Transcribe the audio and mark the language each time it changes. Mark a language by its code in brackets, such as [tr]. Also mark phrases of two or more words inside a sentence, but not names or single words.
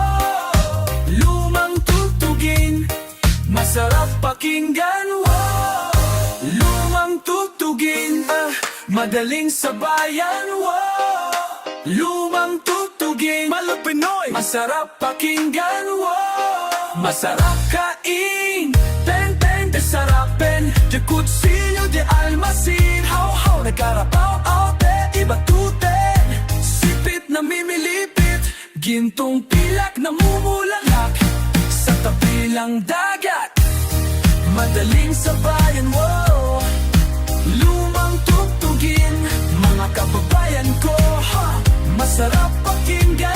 [tl] Lumang tugtugin, masarap pakinggan, wo. Lumang tugtugin, madaling sabayan, wo. Lumang tugtugin, Malo Pinoy, masarap pakinggan, wo. Masarap kain, ten-ten de sarapin, de kutsilyo de almasin. Haw-haw na karapaw, te ibatuten, sipit na mimilipit, gintong pilak na mumulalak sa tabi lang dagat, madaling sabayan, wow. Lumang tugtugin, mga kababayan ko, ha, masarap pakinggan.